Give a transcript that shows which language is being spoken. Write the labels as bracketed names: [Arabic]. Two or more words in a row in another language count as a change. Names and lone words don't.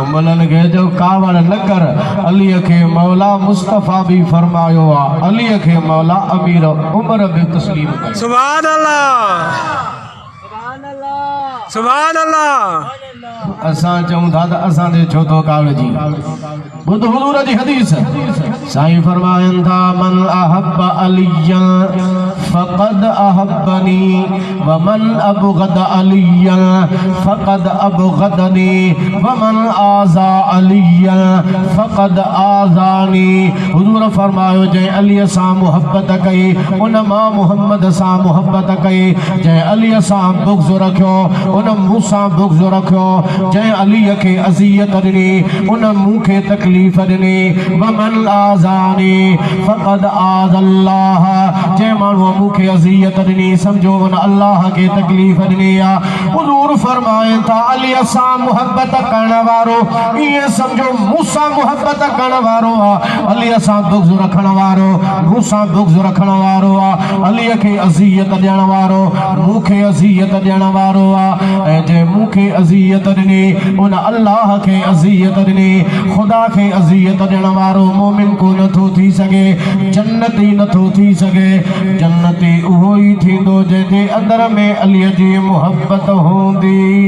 [Sindhi] उमलन खे जो कावड़ न कर अलीअ खे मौला मुस्तफ़ा बि फरमायो आ अलीअ खे मौला अमीर उमर बि तस्लीम कयो [Arabic] سبحان الله سبحان الله [Sindhi] असां चऊं था त असां ते छो थो कावड़ जी ॿुध हुजूर जी हदीस साईं फरमायनि था [Arabic] من أحب عليا فقد أحبني ومن أبغض عليا فقد أبغضني ومن آذى عليا فقد آذاني [Sindhi] हुजूर फरमायो जंहिं अलीअ सां मुहब्बत कई उन मां मुहम्मद सां मुहब्बत कई जंहिं अलीअ सां बुग़्ज़ रखियो उन मूंसां बुग़्ज़ रखियो जंहिं अलीअ खे अज़ियत ॾिनी उन मूंखे तकलीफ़ ॾिनी [Arabic] ومن آذاني فقد آذى الله [Sindhi] जंहिं माण्हूअ मूंखे अज़ियत ॾिनी सम्झो उन अल्लाह खे तकलीफ़ ॾिनी आहे हुज़ूर फरमाइनि था अलीअ सां मुहबत करण वारो ईअं सम्झो मूंसां मुहबत करण वारो आहे अलीअ सां बुग़्ज़ रखण वारो मूंसां बुग़्ज़ रखण वारो आहे अलीअ खे अज़ियत ॾियण वारो मूंखे अज़ियत ॾियण वारो आहे ऐं जंहिं मूंखे अज़ियत ॾिनी उन अल्लाह खे अज़ियत ॾिनी ख़ुदा खे अज़ियत ॾियण वारो मोमिन को नथो थी सघे जन्नती नथो थी सघे जन्नती उहो ई थींदो जंहिंजे अंदर में अलीअ जी मुहब्बत हूंदी